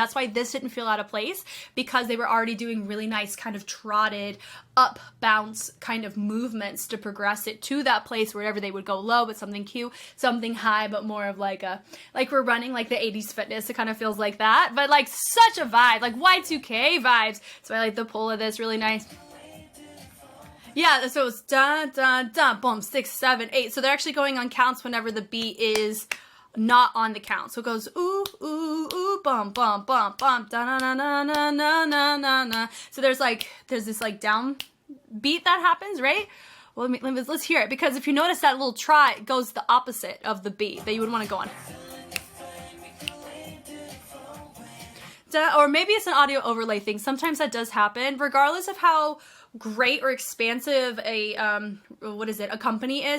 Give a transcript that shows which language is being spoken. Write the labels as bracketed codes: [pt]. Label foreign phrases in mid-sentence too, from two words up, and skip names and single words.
[en] That's why this didn't feel out of place, because they were already doing really nice kind of trotted up bounce kind of movements to progress it to that place wherever they would go low, but something cute, something high, but more of like we're running like the 80s fitness. It kind of feels like that, but like such a vibe, like Y2K vibes. So I like the pull of this, really nice. Yeah, so it's dun, dun, dun, boom, 6, 7, 8. So they're actually going on counts whenever the beat is not on the count. So it goes ooh, ooh, ooh, bum, bum, bum, bum, da na na na na na na na. So there's this like down beat that happens, right? Well, let's hear it, because if you notice that little trot, it goes the opposite of the beat that you would want to go on. Or maybe it's an audio overlay thing. Sometimes that does happen, regardless of how great or expansive a company is.